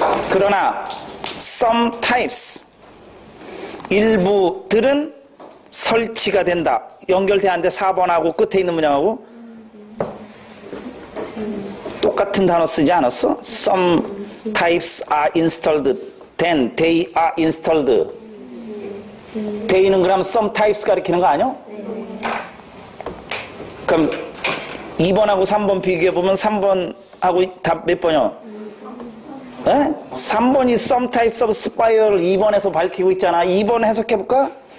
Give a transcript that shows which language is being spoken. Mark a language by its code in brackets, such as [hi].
[ko] 그러나 [en] some types, [ko] 일부들은 설치가 된다. 연결돼 안 돼? 4번하고 끝에 있는 문장하고 똑같은 단어 쓰지 않았어? [en] Some types are installed, then they are installed. [ko] they는 그럼 [en] some types [ko] 가리키는 거 아니야? 그럼 2번하고 3번 비교해보면 3번하고 답 몇 번이요? 3번이 [en] some types of spy [ko] 를 2번에서 밝히고 있잖아. 2번 해석해볼까?